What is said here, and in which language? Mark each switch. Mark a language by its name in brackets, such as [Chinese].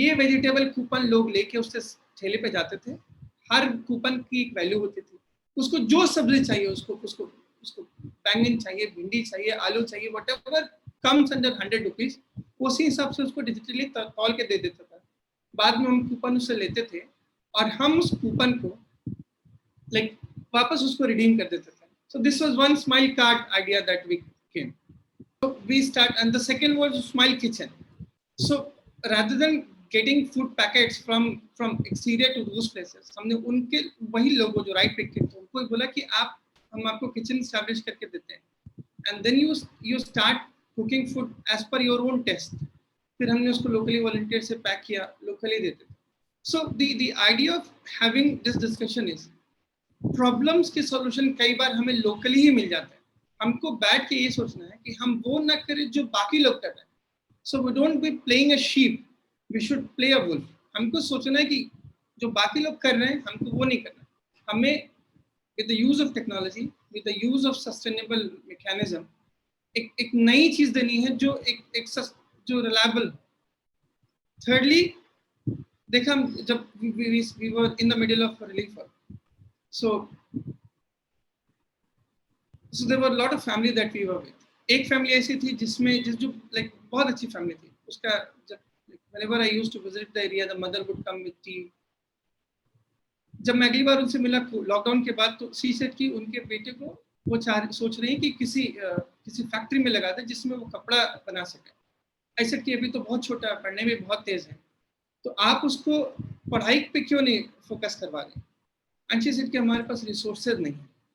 [Hindi] ये vegetable coupon लोग लेके उससे ठेले पे जाते थे। हर कूपन की एक वैल्यू होती थी, उसको जो सब्जी चाहिए, उसको बैंगन चाहिए, भिंडी चाहिए, आलू चाहिए, [English] whatever comes under 100 rupees, [Hindi] उसी हिसाब से उसको डिजिटली तौल के दे देता था। बाद में हम कूपन उससे लेते थे और हम उस कूपन को लाइक वापस उसको रिडीम कर देते थे। [English] So this was one smile card idea that we came. So we start, and the second was smile kitchen. So rather than getting food packets from exterior to those places, [Hindi] हमने उनके वही लोगों जो right victim थे उनको बोला कि हम आपको किचन एस्टैब्लिश करके देते हैं, [English] and then you start cooking food as per your own taste. [Hindi] फिर हमने उसको लोकली वॉलंटियर से पैक किया, लोकली देते थे। सो [English] the idea of having this discussion is [Hindi] problems के सॉल्यूशन कई बार हमें लोकली ही मिल जाते हैं। हमको बैठ के ये सोचना है कि हम वो ना करें जो बाकी लोग कर रहे हैं। [English] So we don't be playing a sheep, we should play a wolf. [Hindi] हमको सोचना है कि जो बाकी लोग कर रहे हैं हमको वो नहीं करना। हमें [English] with the use of technology, with the use of sustainable mechanism [Hindi] एक नई चीज देनी है जो जो रिलायबल। [English] Thirdly देखा, जब we were in the middle of relief work, so there were a lot of family that we were with. [Hindi] एक फैमिली ऐसी थी जिसमें जो लाइक बहुत अच्छी फैमिली थी। उसका जब [English] whenever I used to visit the area, the mother would come with tea. [Hindi] जब मैं अगली बार उनसे मिला लॉकडाउन के बाद, तो शी सेड कि उनके बेटे को वो सोच रही है कि किसी फैक्ट्री में लगा दे जिसमें वो कपड़ा बना सके। ऐसे कि अभी तो बहुत छोटा है, पढ़ने में बहुत तेज है, तो आप उसको पढ़ाई पे क्यों नहीं फोकस करवा रहे? एंड शी सेड कि हमारे पास रिसोर्सेज नहीं है।